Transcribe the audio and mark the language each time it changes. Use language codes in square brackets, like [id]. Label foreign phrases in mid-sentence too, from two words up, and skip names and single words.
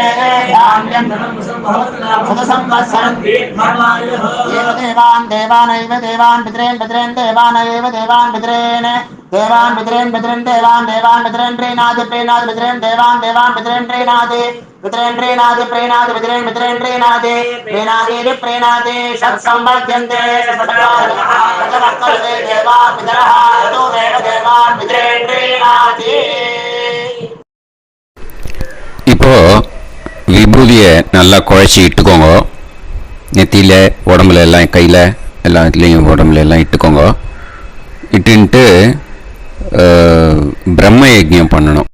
[sa] धान्यं सदसंवत्सरं एव देवानैव देवान् पितरेन् पितरेन् देवानैव देवान् पितरेन् देवान् पितरेन् पितरेन् देवान् पितरेन् प्रीणाति प्रीणाति पितरेन् देवान् पितरेन् प्रीणाति पितरेन् प्रीणाति प्रीणाति पितरेन् प्रीणाति प्रीणाति प्रीणाति षट्संवर्ध्यन्ते सत्सर्वे देवान् पितरः ततोमेव देवान् पितरेन् प्रीणाति. [ta] இப்போ விபூதியை நல்லா குழைச்சி இட்டுக்கோங்க. நெத்தியில், உடம்புல எல்லாம், கையில் எல்லா இதுலேயும் உடம்புல எல்லாம் இட்டுக்கோங்க. இட்டுன்ட்டு பிரம்ம யஜ்ஞம் பண்ணணும்.